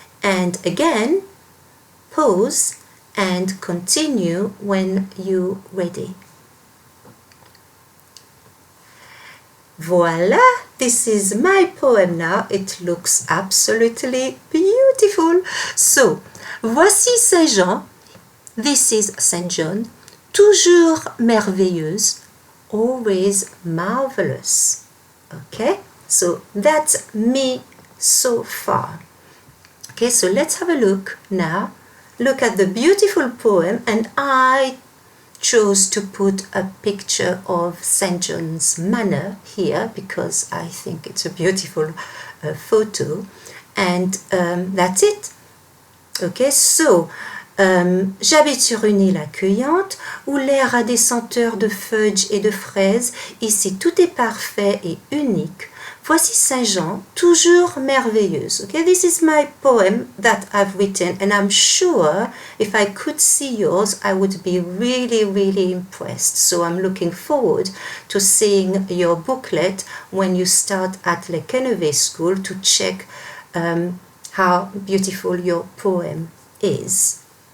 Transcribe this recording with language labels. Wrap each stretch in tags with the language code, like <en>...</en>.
<en>And again, pause and continue when you're ready. Voila! This is my poem now. It looks absolutely beautiful. So,</en> <fr>voici Saint-Jean.</fr> <en>This is Saint John.</en> <fr>Toujours merveilleuse.</fr> <en>Always marvelous. Okay? So, that's me so far. Okay, so let's have a look now. Look at the beautiful poem, and I chose to put a picture of St. John's Manor here because I think it's a beautiful photo, and that's it.</en> <fr>Okay, so j'habite sur une île accueillante où l'air a des senteurs de fudge et de fraises. Ici, tout est parfait et unique. Voici Saint-Jean, toujours merveilleuse.</fr> <en>Okay, this is my poem that I've written, and I'm sure if I could see yours, I would be really, really impressed. So I'm looking forward to seeing your booklet when you start at Le Quennevais school to check how beautiful your poem is.</en>